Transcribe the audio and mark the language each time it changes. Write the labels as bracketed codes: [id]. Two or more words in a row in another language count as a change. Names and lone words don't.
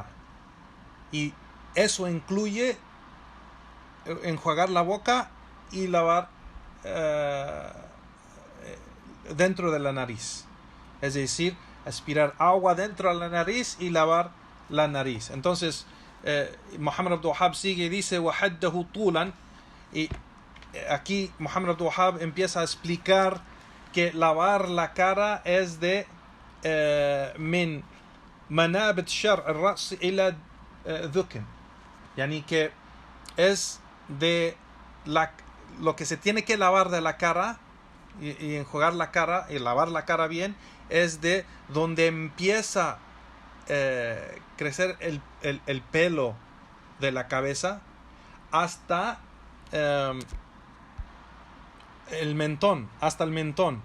[es] Y eso incluye enjuagar la boca y lavar dentro de la nariz. Es decir, aspirar agua dentro de la nariz y lavar la nariz. Entonces, Muhammad Abdul Wahhab sigue y dice [ar] وَحَدَّهُ طُولًا. [es] Y aquí Muhammad Abdul Wahhab empieza a explicar que lavar la cara es de [ar] من منابت شرع الرأس إلى ذقن. [es] Yani que es de lo que se tiene que lavar de la cara y enjuagar la cara y lavar la cara bien, es de donde empieza crecer el pelo de la cabeza hasta el mentón, hasta el mentón.